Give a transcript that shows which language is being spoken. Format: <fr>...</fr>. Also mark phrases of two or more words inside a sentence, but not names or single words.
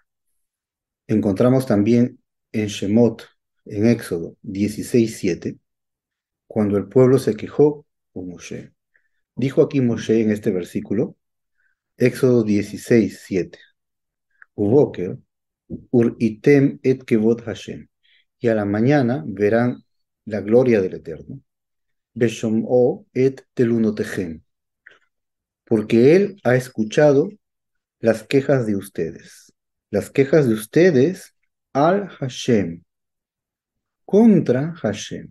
<es>Encontramos también en Shemot, en Éxodo 16:7, cuando el pueblo se quejó con Moshe. Dijo aquí Moshe en este versículo, Éxodo 16:7, Uboker,</es> <he>וראיתם את כבוד השם,</he> <es>y a la mañana verán la gloria del Eterno,</es> <he>בשמעו את תלונתיכם,</he> <es>porque él ha escuchado las quejas de ustedes al Hashem, contra Hashem.</es>